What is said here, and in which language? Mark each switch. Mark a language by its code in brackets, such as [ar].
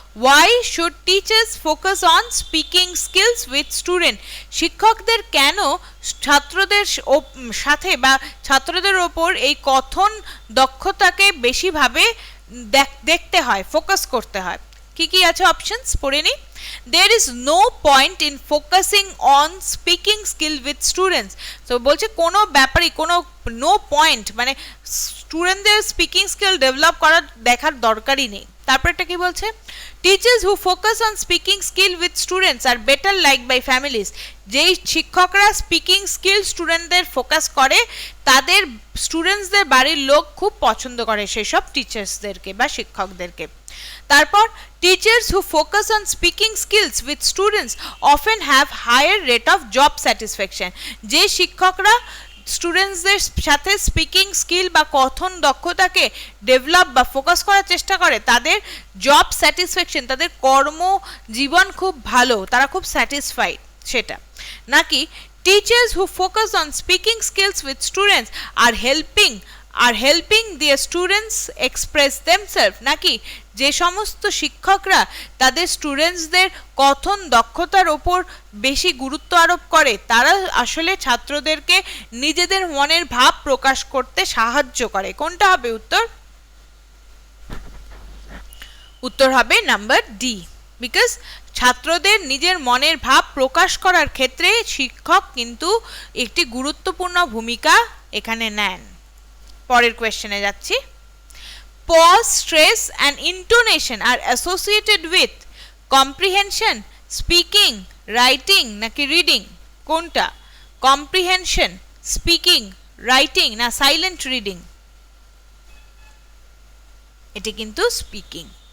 [en] Why should teachers focus on speaking skills with student? [bn] শিক্ষকদের কেন ছাত্রদের সাথে বা ছাত্রদের উপর এই কথন দক্ষতাকে বেশিভাবে দেখতে হয়, ফোকাস করতে হয়? কি কি আছে অপশনস পড়ে নি। [en] There is no point in focusing on speaking skill with students. [bn] তো বলছে কোনো ব্যাপারই কোনো নো পয়েন্ট, মানে স্টুডেন্টদের স্পিকিং স্কিল ডেভেলপ করার দেখার দরকারই নেই। তারপরটা কি বলছে? [en] Teachers who focus on speaking skill with students are better like by families. [bn] যেই শিক্ষকরা স্পিকিং স্কিল স্টুডেন্টদের ফোকাস করে তাদের স্টুডেন্টসদের বাড়ির লোক খুব পছন্দ করে সেই সব টিচার্সদেরকে বা শিক্ষকদেরকে। [en] তারপর teachers who focus on speaking skills with students often have higher rate of job satisfaction. [bn] যে শিক্ষকরা স্টুডেন্টসদের সাথে স্পিকিং স্কিল বা কথন দক্ষতাকে ডেভেলপ বা ফোকাস করার চেষ্টা করে তাদের জব স্যাটিসফ্যাকশন, তাদের কর্ম জীবন খুব ভালো, তারা খুব স্যাটিসফাইড, সেটা নাকি [en] teachers who focus on speaking skills with students are helping their students express themselves, [bn] নাকি যে সমস্ত শিক্ষকরা তাদের স্টুডেন্টসদের কথন দক্ষতার উপর বেশি গুরুত্ব আরোপ করে তারা আসলে ছাত্রদেরকে নিজেদের মনের ভাব প্রকাশ করতে সাহায্য করে? কোনটা হবে উত্তর? উত্তর হবে নাম্বার ডি, বিকজ ছাত্রদের নিজের মনের ভাব প্রকাশ করার ক্ষেত্রে শিক্ষক কিন্তু একটি গুরুত্বপূর্ণ ভূমিকা এখানে নেন। পরের কোয়েশ্চেনে যাচ্ছি। [en] Pause, stress and intonation are associated with comprehension, [bn] speaking, writing নাকি রিডিং, কোনটা? কম্প্রিহেনশন, স্পিকিং, রাইটিং না সাইলেন্ট রিডিং? এটি কিন্তু স্পিকিং।